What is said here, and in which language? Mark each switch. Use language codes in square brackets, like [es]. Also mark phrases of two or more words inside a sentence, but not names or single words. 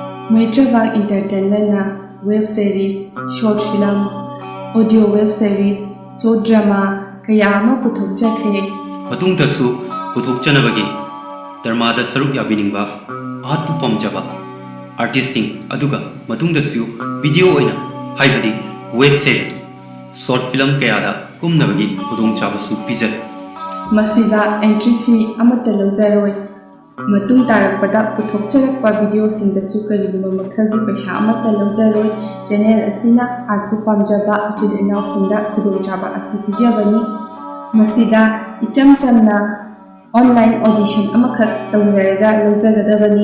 [mni] Maitravang Entertainment na [en] web series, short film, audio web series, short drama [mni] kaya ama puthokjakhe. Matungdasu puthokjanabagi dharmada saruk yabiningba art pu pamjaba artisting aduga matungdasu video oina haibadi [en] web series short film [mni] kayada kumnabagi khudongchabasu pizar Masida [en] entry fee [mni] amata lawjaroi matung tarakpada puthokcharakpa video singdasu karigumba makhagi paisa amata lawjaroi channel asina art pu pamjaba achil inaw singda khudongchaba asi pijabani masida icham chamna [en] online audition [mni] amakhat tawjaraga lawjagadabani